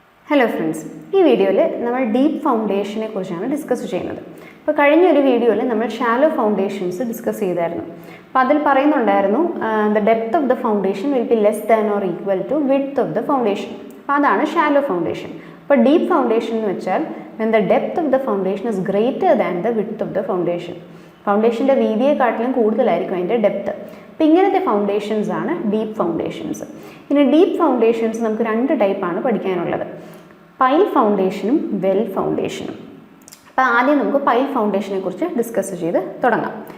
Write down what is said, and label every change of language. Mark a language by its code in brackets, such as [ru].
[ml] Hello friends, ഈ വീഡിയോയിൽ നമ്മൾ ഡീപ്പ് ഫൗണ്ടേഷനെ കുറിച്ചാണ് ഡിസ്കസ് ചെയ്യുന്നത്. അപ്പോൾ കഴിഞ്ഞ ഒരു വീഡിയോയിൽ നമ്മൾ ഷാലോ ഫൗണ്ടേഷൻസ് ഡിസ്കസ് ചെയ്തായിരുന്നു. അപ്പോൾ അതിൽ പറയുന്നുണ്ടായിരുന്നു [en] The depth of the foundation will be less than or equal to width of the foundation. [ml] അപ്പോൾ അതാണ് ഷാലോ ഫൗണ്ടേഷൻ. അപ്പോൾ ഡീപ്പ് ഫൗണ്ടേഷൻ എന്ന് വെച്ചാൽ [en] when the depth of the foundation is greater than the width of the foundation. [ml] ഫൗണ്ടേഷൻ്റെ വീതിയെക്കാട്ടിലും കൂടുതലായിരിക്കും അതിൻ്റെ depth. അപ്പോൾ ഇങ്ങനത്തെ foundations ആണ് ഡീപ്പ് ഫൗണ്ടേഷൻസ്. ഇനി ഡീപ്പ് ഫൗണ്ടേഷൻസ് നമുക്ക് രണ്ട് ടൈപ്പാണ് പഠിക്കാനുള്ളത്, പൈൽ ഫൗണ്ടേഷനും വെൽ ഫൗണ്ടേഷനും. അപ്പോൾ ആദ്യം നമുക്ക് പൈൽ ഫൗണ്ടേഷനെ കുറിച്ച് ഡിസ്കസ് ചെയ്ത് തുടങ്ങാം.